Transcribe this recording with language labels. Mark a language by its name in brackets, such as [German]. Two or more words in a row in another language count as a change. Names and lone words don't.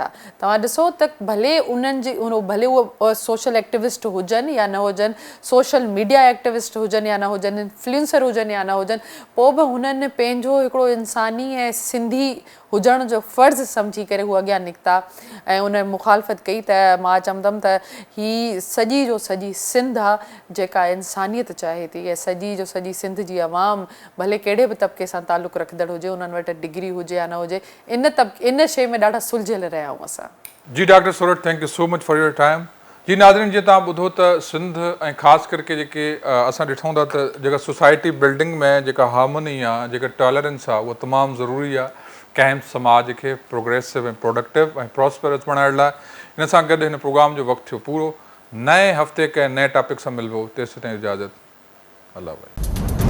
[Sindhi] तव्हां ॾिसो त भले उन्हनि जी भले उहे [English] social activist [Sindhi] हुजनि या न हुजनि, [English] social media activist [Sindhi] हुजनि या न हुजनि, इन्फ्लुएंसर हुजनि या न हुजनि, पोइ बि हुननि पंहिंजो हिकिड़ो इंसानी ऐं सिंधी हुजण जो फ़र्ज़ु सम्झी करे हू अॻियां निकिता ऐं उन मुखालफ़त कई। त मां चवंदमि त हीअ सॼी जो सॼी सिंध आहे जेका इंसानियत चाहे थी ऐं सॼी जो सॼी सिंध जी आवाम भले कहिड़े बि तबिके सां तालुक़ु रखंदड़ हुजे, उन्हनि वटि डिग्री हुजे या न हुजे, इन शइ में ॾाढा सुलझियल रहिया आहियूं असां। [English] जी डॉक्टर सरोज, thank you so much for your time. [Sindhi] जी नाज़रीन, जीअं तव्हां ॿुधो त सिंध ऐं ख़ासि करके जेके असां ॾिठूं था त जेका [English] society building [Sindhi] में जेका हार्मनी आहे, जेका टॉलरेंस आहे, उहा तमामु ज़रूरी आहे कंहिं समाज खे प्रोग्रेसिव ऐं प्रोडक्टिव ऐं प्रॉस्परस बणाइण लाइ। इन सां गॾु हिन प्रोग्राम जो वक़्तु थियो पूरो। नए हफ़्ते कंहिं नए टॉपिक सां मिलिबो, तेसिताईं इजाज़त, अल्लाह भाई।